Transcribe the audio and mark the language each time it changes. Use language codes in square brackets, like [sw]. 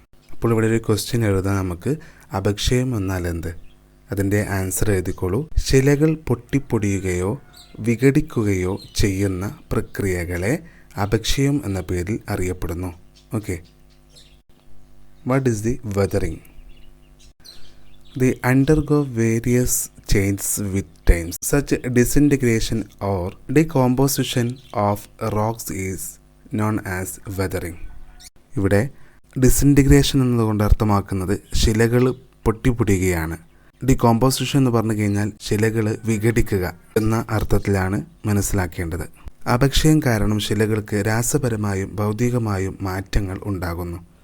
[ml] അപ്പോൾ ഇവിടെ ഒരു ക്വസ്റ്റ്യൻ എഴുതാൻ നമുക്ക്. അപക്ഷയം എന്നാൽ എന്ത്? അതിൻ്റെ ആൻസർ എഴുതിക്കോളൂ. ശിലകൾ പൊട്ടിപ്പൊടിയുകയോ വിഘടിക്കുകയോ ചെയ്യുന്ന പ്രക്രിയകളെ അപക്ഷയം എന്ന പേരിൽ അറിയപ്പെടുന്നു. [en] Okay, what is the weathering? They undergo various changes with time. Such disintegration or decomposition of rocks is known as weathering. [ml] ഇവിടെ ഡിസിൻറ്റിഗ്രേഷൻ എന്നതുകൊണ്ട് അർത്ഥമാക്കുന്നത് ശിലകൾ പൊട്ടിപ്പൊടിയുകയാണ്. ഡികോമ്പോസിഷൻ എന്ന് പറഞ്ഞു കഴിഞ്ഞാൽ ശിലകൾ വിഘടിക്കുക എന്ന അർത്ഥത്തിലാണ് മനസ്സിലാക്കേണ്ടത്. അപക്ഷയം കാരണം ശിലകൾക്ക് രാസപരമായും ഭൗതികമായും മാറ്റങ്ങൾ ഉണ്ടാകുന്നു.